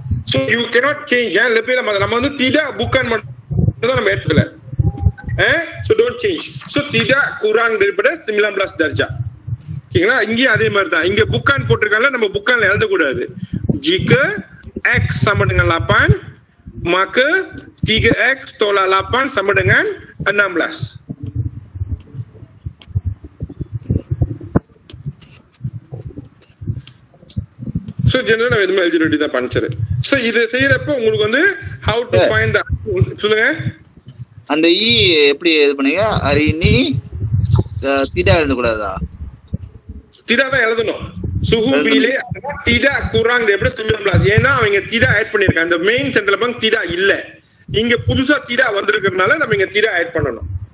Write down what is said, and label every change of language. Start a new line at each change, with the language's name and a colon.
English: So you cannot change.
Tamil: லெவல்ல மாத்த. நம்ம வந்து tidak bukan மட்டும் நம்ம எடுத்துக்கல.
English: So don't change.
Malay: So tidak kurang daripada 19 darjah.
Tamil: ஓகேங்களா? இங்கேயும் அதே மாதிரி தான். இங்க புக்கான் போட்டிருக்காங்க, நம்ம புக்கான்ல எழுதக்கூடாது.
Malay: jika x sama dengan 8, maka 3x tolak 8 sama dengan 16.
Tamil: So generally நம்ம எதுவுமே எழுதி ரெடி தான் பண்றது. So இது செய்யறப்ப உங்களுக்கு வந்து
English: how to find the,
Tamil: சொல்லுங்க. அந்த E எப்படி இது பண்ணீங்க? அது நீ தீடா எழுத கூடாதா? தீடா தான் எழுதணும்.
Malay: Suhu bila tidak kurang daripada 19.
Tamil: ஏன்னா அவங்க tidak ஆட் பண்ணிருக்காங்க. அந்த மெயின் சென்ட்ரல் பேங்க் tidak இல்ல. இங்க புதுசா tidak வந்திருக்கிறதுனால நம்ம இங்க tidak ஆட் பண்ணணும்.